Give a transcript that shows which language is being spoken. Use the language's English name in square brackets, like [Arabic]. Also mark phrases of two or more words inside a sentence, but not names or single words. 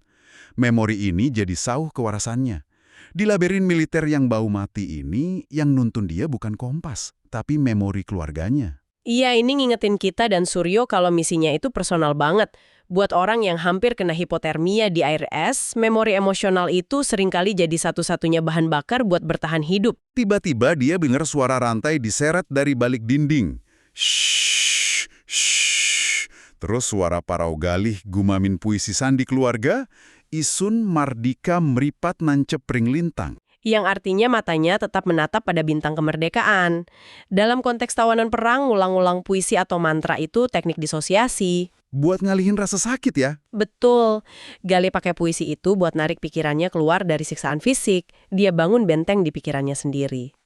[Indonesian] Memori ini jadi sauh kewarasannya. Di labirin militer yang bau mati ini, yang nuntun dia bukan kompas, tapi memori keluarganya. Iya, ini ngingetin kita dan Suryo kalau misinya itu personal banget. Buat orang yang hampir kena hipotermia di air es, memori emosional itu seringkali jadi satu-satunya bahan bakar buat bertahan hidup. Tiba-tiba dia dengar suara rantai diseret dari balik dinding. Shhh, shhh. Terus suara parau Galih gumamin puisi sandi keluarga, [Osing] isun mardika meripat nancep ring lintang. [Indonesian] Yang artinya matanya tetap menatap pada bintang kemerdekaan. Dalam konteks tawanan perang, ulang-ulang puisi atau mantra itu teknik disosiasi. Buat ngalihin rasa sakit ya? Betul. Galih pakai puisi itu buat narik pikirannya keluar dari siksaan fisik. Dia bangun benteng di pikirannya sendiri.